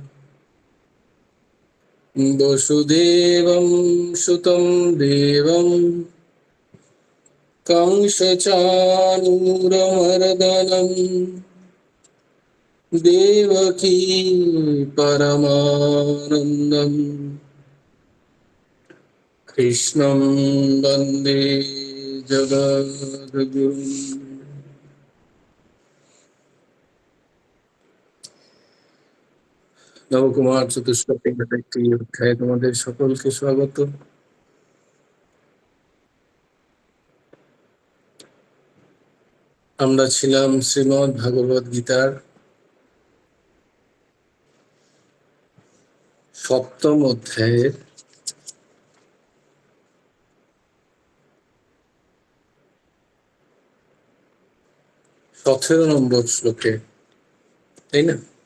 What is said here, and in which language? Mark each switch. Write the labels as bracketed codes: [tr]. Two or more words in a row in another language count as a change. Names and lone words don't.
[sa] वसुदेवं सुतं देवं कंसचाणूरमर्दनं देवकी परमानन्दं कृष्णं वन्दे जगद्गुरुम्। [bn] নবকুমার চতুষ্পথের একটি অধ্যায়ে তোমাদের সকলকে স্বাগত। আমরা ছিলাম শ্রীমদ্ ভাগবত গীতার সপ্তম অধ্যায়ের 17 নম্বর শ্লোকে, তাই না?